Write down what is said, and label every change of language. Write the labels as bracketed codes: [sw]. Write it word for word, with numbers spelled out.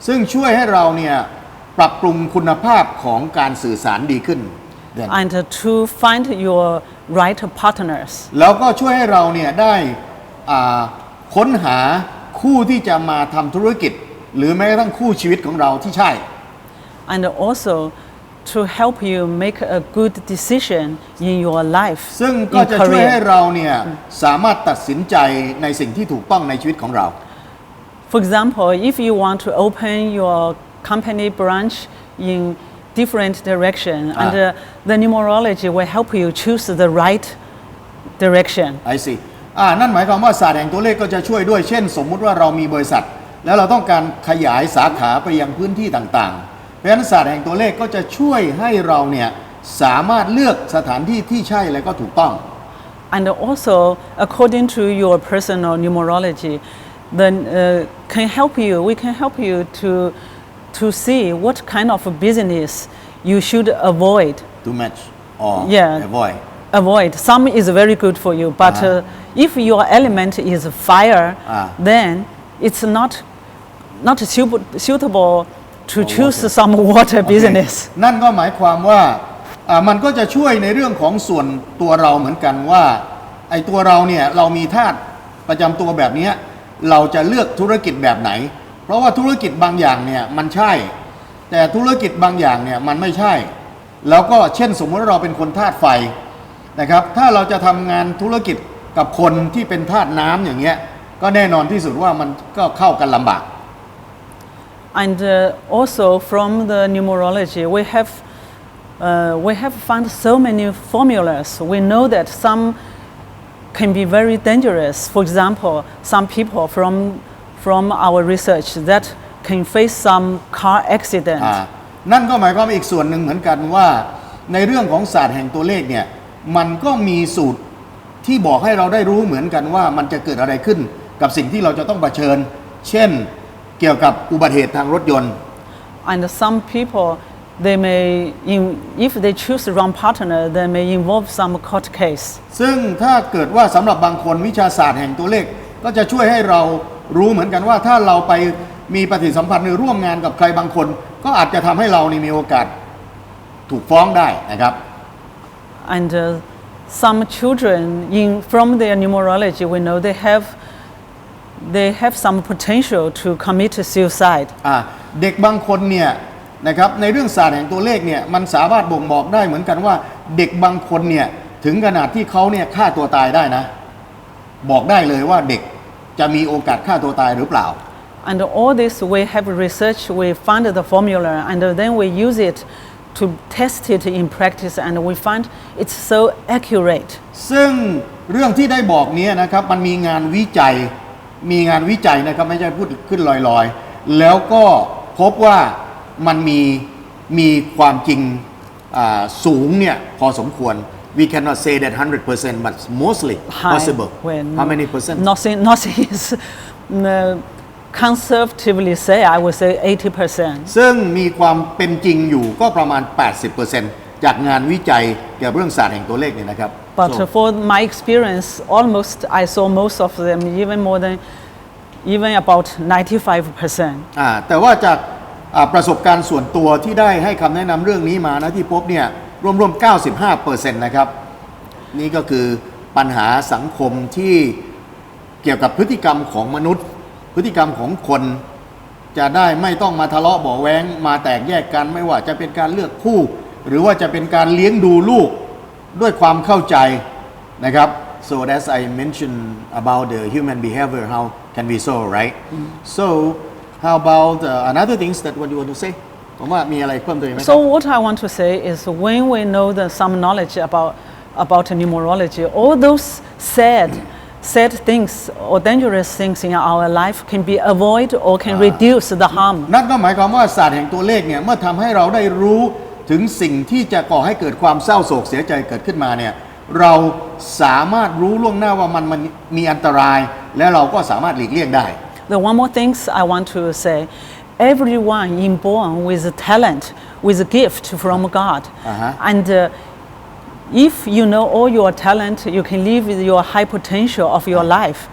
[th] ซึ่งช่วยให้เราเนี่ยปรับปรุงคุณภาพของการสื่อสารดีขึ้น [en] Then. And uh, to find your right partners. [th] แล้วก็ช่วยให้เราเนี่ยได้อ่าค้นหาคู่ที่จะมาทำธุรกิจหรือแม้กระทั่งคู่ชีวิตของเราที่ใช่ [en] And also to help you make a good decision in your life. [th] ซึ่งก็จะช่วยให้เราเนี่ยสามารถตัดสินใจในสิ่งที่ถูกต้องในชีวิตของเรา [en] For example, if you want to open your company branch in different direction, and uh, the numerology will help you choose the right direction. I see [th] อ่านั่นหมายความว่าศาสตร์แห่งตัวเลขก็จะช่วยด้วยเช่นสมมุติว่าเรามีบริษัทแล้วเราต้องการขยายสาขาไปยังพื้นที่ต่างๆเพราะฉะนั้นศาสตร์แห่งตัวเลขก็จะช่วยให้เราเนี่ยสามารถเลือกสถานที่ที่ใช่และก็ถูกต้อง [en] And also according to your personal numerology then uh, can help you we can help you to to see what kind of business you should avoid too much or Yeah. avoid avoid some is very good for you but uh, if your element is fire Ah. then it's not not suit- suitable to choose some water [th] โอเค [en] business [th] นั่นก็หมายความว่าอ่ามันก็จะช่วยในเรื่องของส่วนตัวเราเหมือนกันว่าไอ้ตัวเราเนี่ยเรามีธาตุประจำตัวแบบเนี้ยเราจะเลือกธุรกิจแบบไหนเพราะว่าธุรกิจบางอย่างเนี่ยมันใช่แต่ธุรกิจบางอย่างเนี่ยมันไม่ใช่แล้วก็เช่นสมมติว่าเราเป็นคนธาตุไฟนะครับถ้าเราจะทำงานธุรกิจกับคนที่เป็นธาตุน้ำอย่างเงี้ยก็แน่นอนที่สุดว่ามันก็เข้ากันลำบาก [en] and uh, also from the numerology we have uh, we have found so many formulas we know that some can be very dangerous for example some people from from our research that can face some car accident [th] อ่านั่นก็หมายความว่าอีกส่วนหนึ่งเหมือนกันว่าในเรื่องของศาสตร์แห่งตัวเลขเนี่ยมันก็มีสูตรที่บอกให้เราได้รู้เหมือนกันว่ามันจะเกิดอะไรขึ้นกับสิ่งที่เราจะต้องเผชิญเช่นเกี่ยวกับอุบัติเหตุทางรถยนต์ [en] and some people they may in, if they choose the wrong partner they may involve some court case [th] ซึ่งถ้าเกิดว่าสำหรับบางคนวิชาศาสตร์แห่งตัวเลขก็จะช่วยให้เรารู้เหมือนกันว่าถ้าเราไปมีปฏิสัมพันธ์หรือร่วมงานกับใครบางคนก็อาจจะทำให้เรานี่มีโอกาสถูกฟ้องได้นะครับ [en] and uh, Some children, in, from their numerology, we know they have, they have some potential to commit suicide. [th] อ่ะเด็กบางคนเนี่ยนะครับในเรื่องศาสตร์แห่งตัวเลขเนี่ยมันสามารถบ่งบอกได้เหมือนกันว่าเด็กบางคนเนี่ยถึงขนาดที่เขาเนี่ยฆ่าตัวตายได้นะบอกได้เลยว่าเด็กจะมีโอกาสฆ่าตัวตายหรือเปล่า [en] And all this we have researched, we found the formula, and then we use it to test it in practice, and we find it's so accurate. [th] ซึ่งเรื่องที่ได้บอกเนี้ยนะครับมันมีงานวิจัยมีงานวิจัยนะครับไม่ใช่พูดขึ้นลอยๆแล้วก็พบว่ามันมีมีความจริงอ่าสูงเนี่ยพอสมควร [en] We cannot say that one hundred percent but mostly possible. When How many percent? Nothing, nothing is uh, conservatively say, I would say eighty percent. [th] ซึ่งมีความเป็นจริงอยู่ก็ประมาณ [en] eighty percent [th] จากงานวิจัยเกี่ยวกับเรื่องศาสตร์แห่งตัวเลขเนี่ยนะครับ [en] But So, for my experience, almost I saw most of them, even more than, even about ninety-five percent. [th] อ่าแต่ว่าจากอ่าประสบการณ์ส่วนตัวที่ได้ให้คำแนะนำเรื่องนี้มานะที่พบเนี่ยรวมๆ เก้าสิบห้าเปอร์เซ็นต์ นะครับนี่ก็คือปัญหาสังคมที่ เกี่ยวกับพฤติกรรมของมนุษย์พฤติกรรมของคนจะได้ไม่ต้องมาทะเลาะเบาะแว้งมาแตกแยกกันไม่ว่าจะเป็นการเลือกคู่หรือว่าจะเป็นการเลี้ยงดูลูกด้วยความเข้าใจนะครับ [en] so as I mentioned about the human behavior how can we solve right so how about uh, another things that what you want to say [th] ผมว่ามีอะไรเพิ่มเติมไหมครับ [en] So what I want to say is when we know the, some knowledge about, about numerology, all those sad, sad things or dangerous things in our life can be avoided or can reduce the harm. [th] นั่นก็หมายความว่าศาสตร์แห่งตัวเลขเนี่ยเมื่อทำให้เราได้รู้ถึงสิ่งที่จะก่อให้เกิดความเศร้าโศกเสียใจเกิดขึ้นมาเนี่ยเราสามารถรู้ล่วงหน้าว่ามันมันมีอันตรายและเราก็สามารถหลีกเลี่ยงได้ [en] The one more things I want to say, everyone inborn with a talent, with a gift from God, Uh-huh. and uh, if you know all your talent, you can live with your high potential of your life.